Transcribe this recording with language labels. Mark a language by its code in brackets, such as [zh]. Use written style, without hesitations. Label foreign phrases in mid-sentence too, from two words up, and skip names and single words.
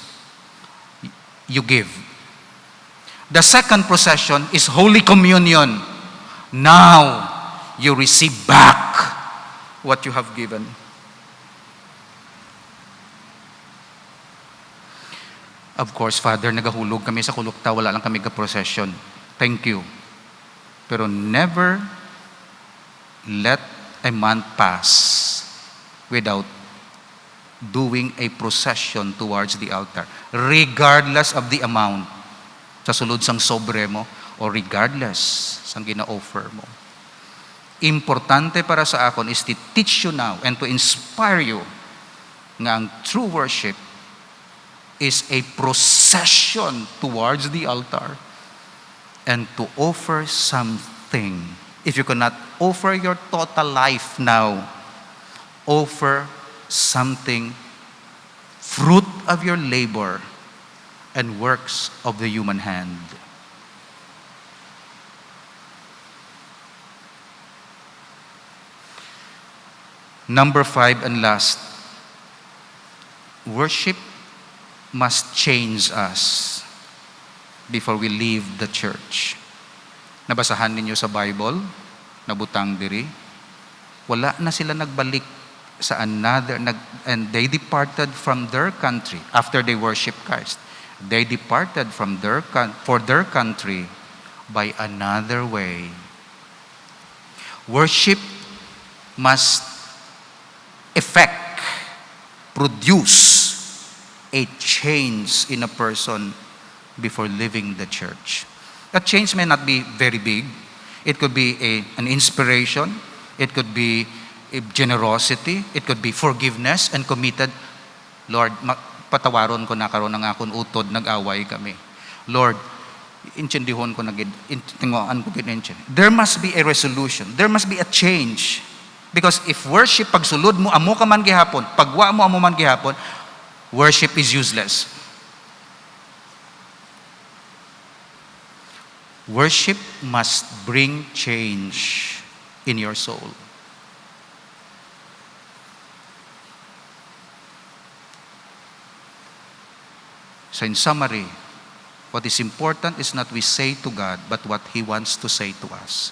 [en] You give. The second procession is Holy Communion. Now, you receive back what you have given. Of course, Father, [hil] nagahulog kami sa kulukta, wala lang kami ka-procession. [en] Thank you. Pero never let a month pass without doing a procession towards the altar, regardless of the amount [hil] sa sulod sang sobre mo o [en] regardless [hil] sang gina-offer mo. Importante para sa akon [en] is to teach you now and to inspire you [hil] nga ang [en] true worship is a procession towards the altar and to offer something. If you cannot offer your total life now, offer something, fruit of your labor and works of the human hand. Number 5 and last, worship must change us before we leave the church. [hil] Nabasahan ninyo sa Bible, nabutang diri, wala na sila nagbalik sa another, [en] and they departed from their country after they worship Christ. They departed from for their country by another way. Worship must produce a change in a person before leaving the church. That change may not be very big. It could be an inspiration. It could be a generosity. It could be forgiveness and committed. Lord, [hil] patawaron ko na karon ng akong utod, nag-away kami. Lord, intindihon ko na tingoan ko gid. [en] There must be a resolution. There must be a change. Because if worship, [hil] pagsulod mo, amo ka man gihapon, pagwa mo, amo man gihapon, [en] worship is useless. Worship must bring change in your soul. So in summary, what is important is not we say to God, but what He wants to say to us.